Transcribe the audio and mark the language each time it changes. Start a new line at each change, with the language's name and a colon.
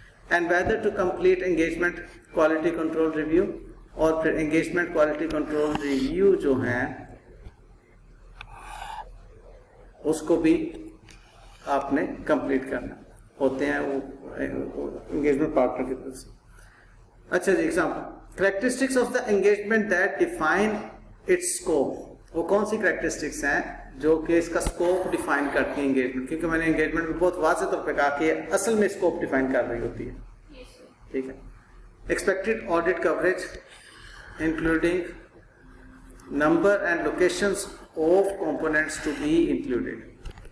English: and whether to complete engagement quality control review,
Urdu: اور پھر engagement quality control review جو ہیں اس کو بھی آپ نے کمپلیٹ کرنا ہوتے ہیں وہ انگیجمنٹ پارٹنر کی طرف سے. اچھا جی,
English: Example, characteristics of the engagement that define its scope.
Urdu: وہ کون سی کریکٹرسٹکس ہیں جو کہ اس کا اسکوپ ڈیفائن کرتی ہیں انگیجمنٹ, کیونکہ میں نے انگیجمنٹ میں بہت واضح طور پہ کہا کہ اصل میں اسکوپ ڈیفائن کر رہی ہوتی ہے. ٹھیک ہے,
English: Expected audit coverage including number and locations of components to be included.